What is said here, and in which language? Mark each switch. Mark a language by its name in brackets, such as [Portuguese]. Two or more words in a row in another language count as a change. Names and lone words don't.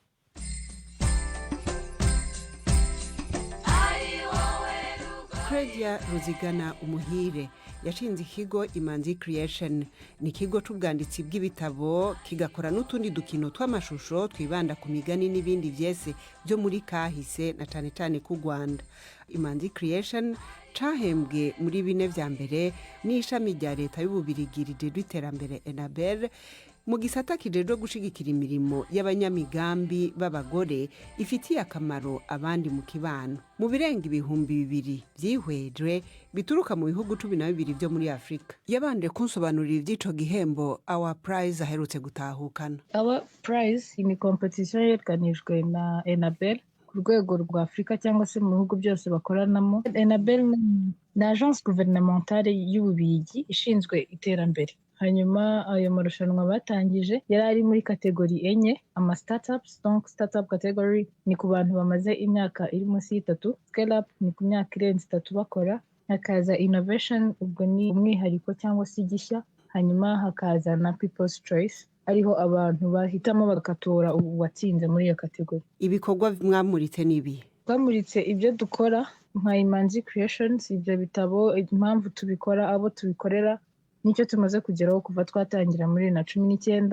[Rundi] Claudia Ruzigana Umuhire yashinze ikigo Imanzi Creation. Ni ikigo c'ubwanditsi bw'ibitabo kigakora n'utundi dukino tw'amashusho twibanda ku migani n'ibindi byese byo muri kahise na cyane cyane ku Rwanda. Imanzi Creation cahembwe muri 4 vya mbere n'ishami rya leta y'Ububirigi rijejwe iterambere Enabel mu gisata kijejwe gushigikira imirimo y'abanyamigambi b'abagore ifitiye akamaro abandi mu kibano. Mu birenga 2,000 byihwejwe bituruka mu bihugu 12 byo muri Afrika. Yabanje kunsobanurira iby'ico gihembo Our Prize aherutse gutahukana. [Kinyarwanda] Our Prize ni competition yerekanijwe na Enabel ku rwego rwa Afurika cyangwa se mu bihugu byose bakoranamo. Enabel ni [French] agence gouvernementale [Kinyarwanda] y'Ububiligi ishinzwe iterambere. Hanyuma ayo marushanwa batangije yari ari muri kategori enye, ama startups. Donc [English] startup category [Kinyarwanda] ni ku bantu bamaze imyaka iri munsi y'itatu, [English] scale up [Kinyarwanda] ni ku myaka irenze itatu bakora, hakaza innovation, ubwo ni umwihariko cyangwa se igishya, hanyuma hakaza na [English] people's choice, [Kinyarwanda] ariho abantu bahitamo bagatora uwatsinze muri iyo kategori. Ibikorwa mwamuritse nibi? Twamuritse ibyo dukora nka Imanzi Creations, ibyo bitabo, impamvu tubikora, abo tubikorera, nicyo tumaze kugeraho kuva twatangira muri 2019.